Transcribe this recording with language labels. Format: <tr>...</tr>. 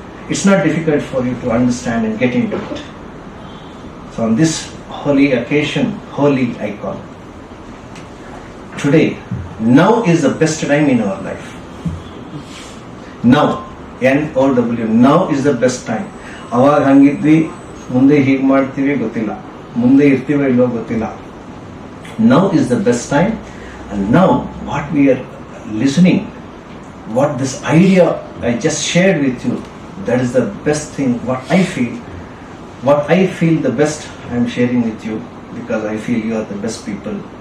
<en>It's not difficult for you to understand and get into it. So on this holy occasion, holy I call. Today, now is the best time in our life. Now, N-O-W, now is the best time.</en> <kn>ಅವಾಗ ಹಂಗಿದ್ವಿ, ಮುಂದೆ ಹೀಗೆ ಮಾಡ್ತೀವಿ ಗೊತ್ತಿಲ್ಲ, ಮುಂದೆ ಇರ್ತೀವೋ ಇಲ್ಲೋ ಗೊತ್ತಿಲ್ಲ.</kn> <en>Now is the best time, and now what we are listening, what this idea I just shared with you, that is the best thing, what I feel the best I am sharing with you, because I feel you are the best people.</en>